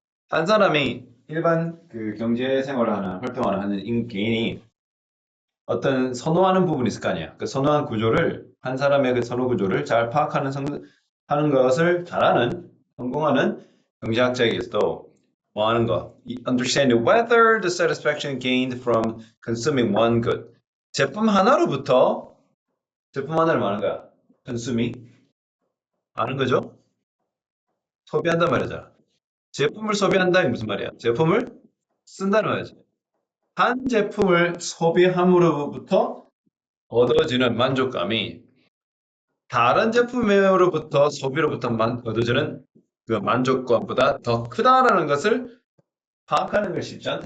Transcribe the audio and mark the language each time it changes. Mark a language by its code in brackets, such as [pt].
[ko] 한 사람이 일반 그 경제 생활을 활동을 하는 개인이 어떤 선호하는 부분이 있을 거 아니야. 그 선호한 구조를, 한 사람의 그 선호 구조를 잘 파악하는, 하는 것을 잘하는, 성공하는 경제학자에게서도 뭐 하는 거. [en] Understand whether the satisfaction gained from consuming one good. [ko] 제품 하나로부터, 제품 하나를 말하는 거야. consuming. 아는 거죠? 소비한단 말이잖아. 제품을 소비한다, 이 무슨 말이야? 제품을 쓴다는 말이지. 한 제품을 소비함으로부터 얻어지는 만족감이 다른 제품으로부터 소비로부터 얻어지는 그 만족감보다 더 크다라는 것을 파악하는 게 쉽지 않다.